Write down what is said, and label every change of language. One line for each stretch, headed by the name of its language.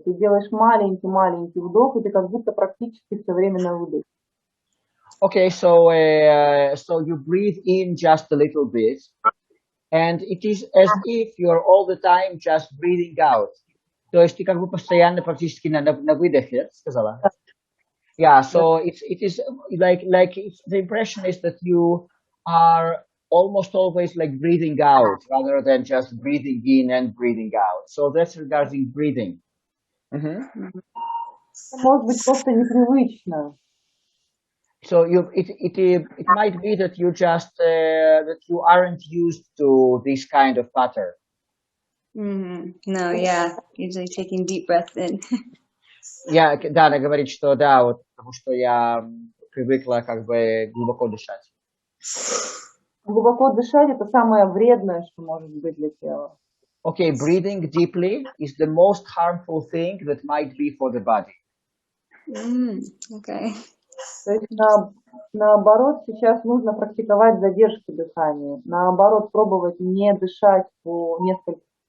Russian: Ты делаешь маленький вдох, и ты как будто практически все время на выдохе.
English: Okay, so you breathe in just a little bit, and it is as if you're all the time just breathing out.
Russian: То есть ты как бы постоянно практически на выдохе, сказала?
English: Yeah, so it is like the impression is that you are almost always like breathing out rather than just breathing in and breathing out. So that's regarding breathing.
Russian: Может быть, просто непривычно.
English: So it might be that you just that you aren't used to this kind of pattern. No, yeah, usually taking deep breaths in.
Russian: Да, она говорит, что да, вот потому что я привыкла как бы глубоко дышать. Глубоко дышать — это самое вредное, что может быть для тела.
English: Okay, breathing deeply is the most harmful thing that might be for the body. Okay.
Russian: То есть наоборот, сейчас нужно практиковать задержку дыхания. Наоборот, пробовать не дышать по несколько...